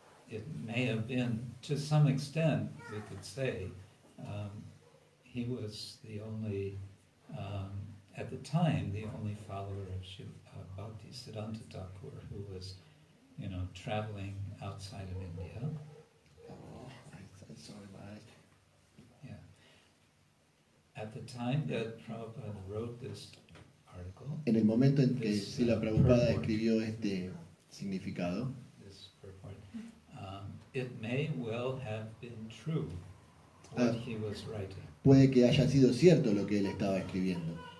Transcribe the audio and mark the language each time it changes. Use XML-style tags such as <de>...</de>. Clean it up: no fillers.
<en>It may have been, to some extent, we could say, he was the only, at the time, the only follower of Bhaktisiddhanta Thakur who was, traveling outside of India. Oh, I'm sorry, Yeah. At the time that Prabhupada wrote this article,</en> <es>en el momento en que Srila Prabhupada escribió este significado,</es> <en>this purport, it may well have been true what he was writing,</en> <es>puede que haya sido cierto lo que él estaba escribiendo,</es>